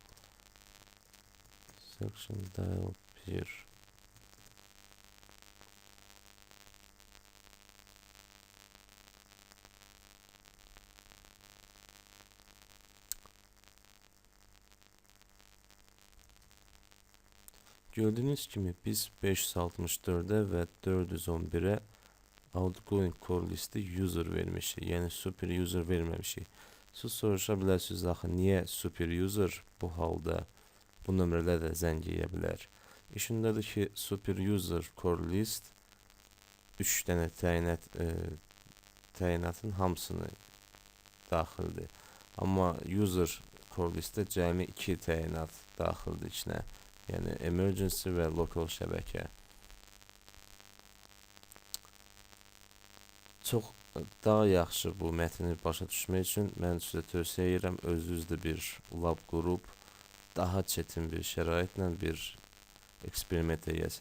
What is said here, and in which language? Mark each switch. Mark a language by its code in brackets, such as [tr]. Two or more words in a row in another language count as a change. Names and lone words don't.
[en] section dial [az] 1 Gördüğünüz kimi biz 564'e və 411'e [en] outgoing call listi user [az] vermişik. Yəni [en] super user [az] verməmişik. Siz soruşa bilərsiniz axı niyə [en] super user [az] bu halda bu nömrələrlə zəng edə bilər? İşindadır ki, [en] super user call list [az] 3 dənə təyinatın hamısını daxildir. Amma [en] user call listdə [az] cəmi 2 təyinat daxildir içinə. Yəni emergency və local şəbəkə. Çox daha yaxşı bu mətni başa düşmək üçün mən sizə tövsiyə edirəm, özünüzdə bir lab qurub daha çətin bir şəraitlə bir eksperiment edəsiniz.